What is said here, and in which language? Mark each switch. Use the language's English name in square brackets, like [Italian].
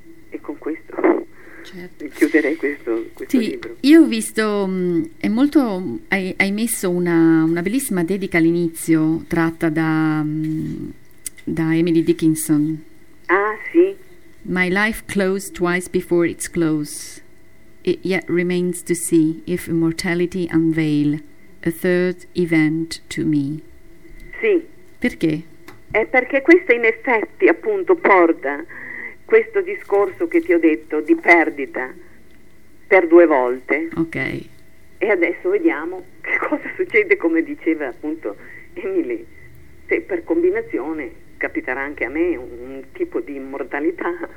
[Italian] E con questo, certo, chiuderei questo sì, libro. Io ho visto, è molto, hai messo una bellissima dedica all'inizio, tratta da Emily Dickinson. Ah, sì. [English] My life closed twice before it's closed. It yet remains to see if immortality unveil a third event to me. [Italian] Sì. Perché? È perché questo in effetti appunto porta questo discorso che ti ho detto di perdita per due volte. Ok. E adesso vediamo che cosa succede, come diceva appunto Emily. Se per combinazione capiterà anche a me un tipo di immortalità.